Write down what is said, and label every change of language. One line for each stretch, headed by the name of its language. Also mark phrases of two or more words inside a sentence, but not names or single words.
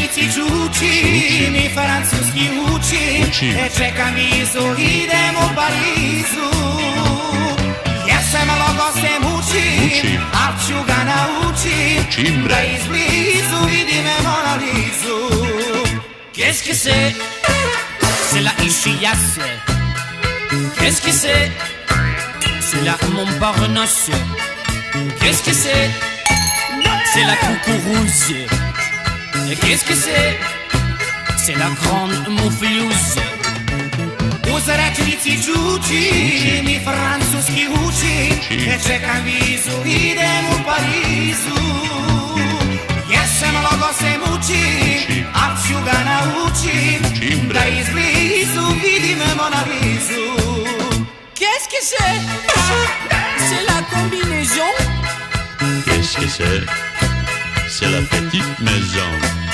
Serbian: ciuci, mi francuski uči, čekam vizu, idem u Parizu. Jesam, logo se mučim, al ću ga naučim, da izblizu vidim Mona Lizu.
French: Qu'est-ce que c'est la Ichiasse. Qu'est-ce que c'est la Montparnasse. Qu'est-ce que c'est la Coucourousse. Et qu'est-ce que c'est la grande Mouflouse.
Serbian: Uz rečnici čuči, mi francuski uči, čekam vizu, idem u Parizu. Jesam, logo se mučim, al ću ga naučim, da izblizu vidim Mona Lizu.
French: Qu'est-ce que c'est la combinaison. Qu'est-ce que c'est la petite maison.